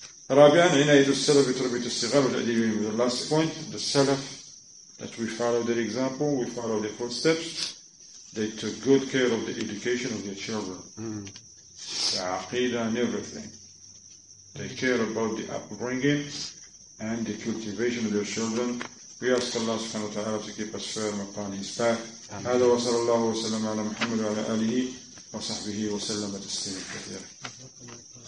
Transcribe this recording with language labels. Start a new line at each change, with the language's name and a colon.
Arabic: رابعا عناية السلف بتربية الصغار والتأديب.
English: The last point, the Salaf, that we follow their example, we follow their footsteps. They took good care of the education of their children, the aqeedah and everything. They care about the upbringing and the cultivation of their children. We ask Allah subhanahu wa ta'ala to keep us firm upon His path.
Arabic: هذا وصلى الله وسلم على محمد وعلى آله وصحبه وسلم تسليما كثيرا.